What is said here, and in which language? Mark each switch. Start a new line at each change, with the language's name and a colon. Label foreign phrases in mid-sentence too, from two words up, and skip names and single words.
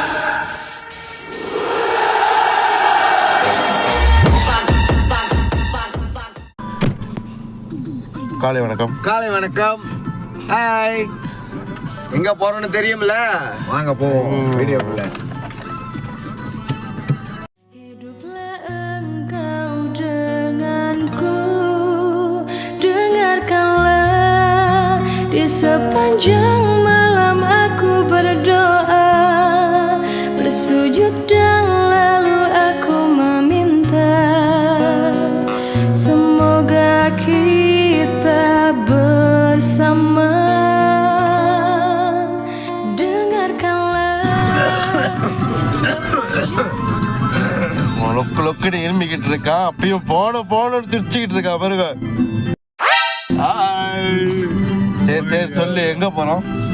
Tamil: காலை வணக்கம். காலை வணக்கம். ஹாய். எங்க போறோம்னு தெரியும்ல? வாங்க போவோம் வீடியோக்குள்ள.
Indonesian: Hiduplah engkau denganku, dengarkanlah di sepanjang malam aku berdoa, bersujud dan lalu aku meminta, semoga kita bersama.
Tamil: லொக்குன்னு இருமிக்கிட்டு இருக்கா, அப்பயும் போன திருச்சிக்கிட்டு இருக்கா பாருங்க. சரி சரி சொல்லு, எங்க போறோம்?